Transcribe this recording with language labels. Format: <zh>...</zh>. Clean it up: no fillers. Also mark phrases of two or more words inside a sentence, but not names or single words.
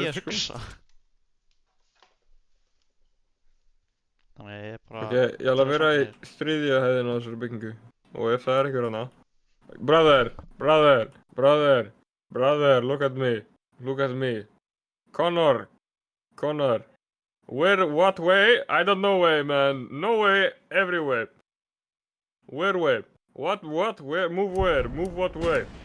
<is>Ég hugsa. Þannig ég er bara... Ok, ég ætla að vera í þriðja hæðina á þessari byggingu. Og ef það er einhver hana.</is> <en>Brother, brother, brother, brother, look at me. Look at me. Connor, Connor. Where, what way? I don't know way, man. No way, every way. Where way? What, where, move what way?</en>